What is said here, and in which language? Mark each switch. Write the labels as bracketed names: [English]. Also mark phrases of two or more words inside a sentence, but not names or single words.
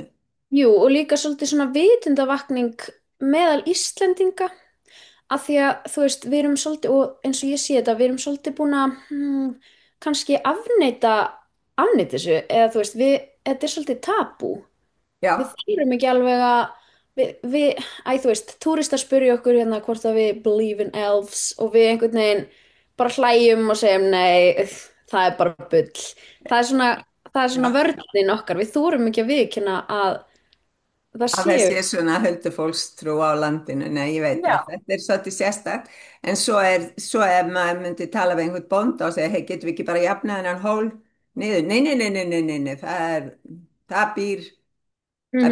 [Icelandic] Jú, og líka svolítið svona vitundavakning meðal Íslendinga af því að, þú veist, við erum svolítið, og eins og ég sé þetta, við erum svolítið búin að kannski afneita þessu, eða þú veist, þetta er svolítið tabú. Við Já, þurfum ekki alveg að, þú veist, túristar spyrja okkur hérna hvort að við [English] believe in elves [Icelandic] og við einhvern veginn bara hlæjum og segjum nei, það er bara bull. Það er svona, það er svona já. vörnin okkar, við þurfum ekki að viðkynna að það Að það séu. sé svona huldufólkstrú á landinu, nei, ég veit Já. það, þetta er svolítið sérstakt, en svo ef maður myndi tala við einhvern bónda og segja, hei, getum við ekki bara jafnað hennan hól niður, nei, nei, nei, nei, nei, nei, nei, það býr, það